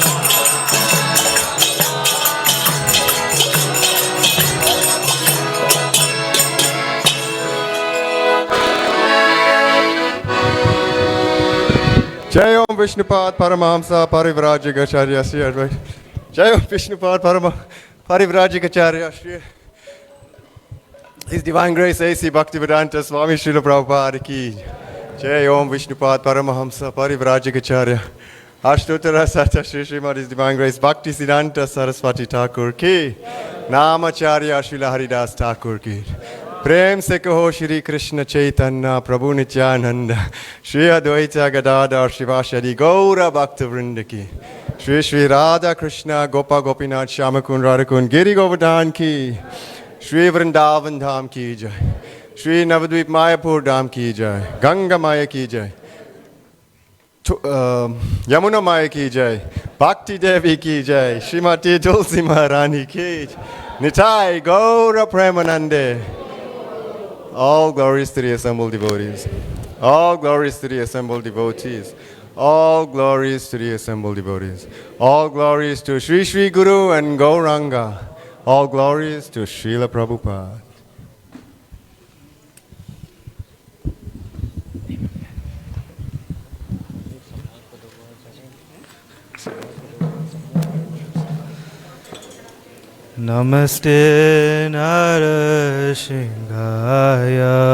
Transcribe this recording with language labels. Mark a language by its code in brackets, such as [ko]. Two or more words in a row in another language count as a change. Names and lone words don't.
[hi] जय ॐ विष्णुपाद परमहंस परिव्राजकाचार्य श्री अद्वैत. जय ॐ विष्णुपाद परिव्राजकाचार्य श्री [en] His Divine Grace [hi] A.C. भक्तिवेदान्त स्वामी श्रील प्रभुपाद की. जय ॐ विष्णुपाद परमहंस परिव्राजकाचार्य अष्टोत्तर शत श्री श्रीमद् [en] His Divine Grace [hi] भक्ति सिद्धान्त सरस्वती ठाकुर की. नामाचार्य श्रील हरिदास ठाकुर की. प्रेम से कहो श्री कृष्ण चैतन्य प्रभु नित्यानंद श्री अद्वैत गदाधर शिवासादि गौर भक्त वृंद की श्री श्री राधा कृष्ण गोपा गोपीनाथ श्याम कुंड राधा कुंड गिरि गोवर्धन की श्री वृंदावन धाम की जय श्री नवद्वीप मायापुर धाम की जय गंगा माया की जय यमुना माया की जय भक्ति देवी की जय श्रीमती तुलसी महारानी की निताय गौर प्रेमानंदे. [en] All glories to the assembled devotees. All glories to the assembled devotees. All glories to the assembled devotees. All glories to Sri Sri Guru and Gauranga. All glories to Srila Prabhupada. [sa] नमस्ते नरसिंहाय.